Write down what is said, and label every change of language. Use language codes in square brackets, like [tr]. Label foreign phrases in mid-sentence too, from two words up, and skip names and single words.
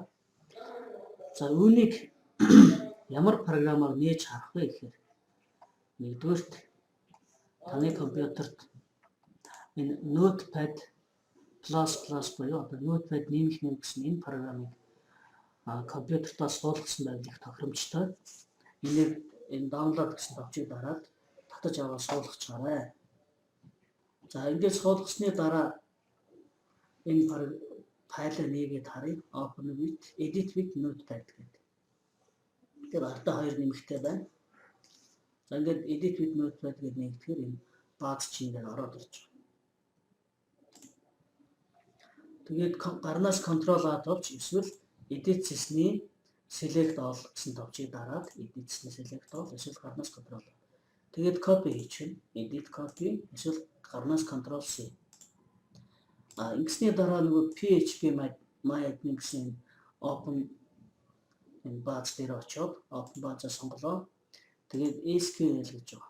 [mn] За үүнийг ямар програмаар нээж харах вэ гэхээр нэгдүгээрт таны компьютерт энэ Notepad++ буюу одоо Notepad нэмэх нэг гэсэн энэ програмыг компьютертаа суулгасан байвал их тохиромжтой. Энийг энэ download гэсэн товчийг дараад татаж аваад суулгачаарай. За ингэж суулгасны дараа энэ файлыг нээгээд харъя. [en] Open with edit with Notepad гэдэг. [mn] Тэр ардаа хоёр нэмэгтэй байна. За ингээд [en] edit with Notepad [mn] гэдэг нэгтгэхээр энэ бааз чинь дээр ороод ирж байгаа. Тэгээд гарнаас Ctrl A товч эсвэл edit цэсний [en] select all [mn] гэсэн товчийг дараад edit цэсний [en] select all [mn] эсвэл гарнаас Ctrl A. Тэгээд copy хийчихнэ. [en] Edit copy [mn] эсвэл гарнаас Ctrl C. Ингэсний дараа нөгөө PHP-MyAdmin гэсэн open энэ бааз дээр очоод open баазаа сонголоо. Тэгээд SQL гэж байгаа.